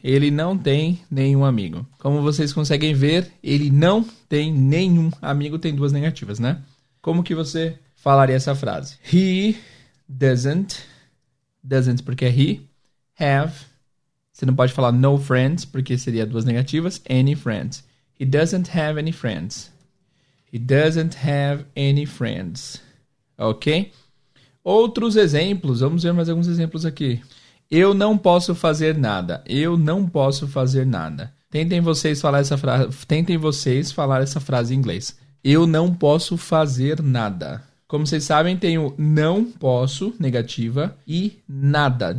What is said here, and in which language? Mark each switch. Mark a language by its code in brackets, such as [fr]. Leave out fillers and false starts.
[pt] Ele não tem nenhum amigo. Como vocês conseguem ver, ele não tem nenhum amigo, tem duas negativas, né? Como que você falaria essa frase? He doesn't porque é he, have, você não pode falar no friends, porque seria duas negativas, any friends. [en] He doesn't have any friends. He doesn't have any friends. [pt] Ok? Outros exemplos, vamos ver mais alguns exemplos aqui. Eu não posso fazer nada. Eu não posso fazer nada. Tentem vocês falar essa frase em inglês. Eu não posso fazer nada. Como vocês sabem, tem o não posso, negativa, e nada.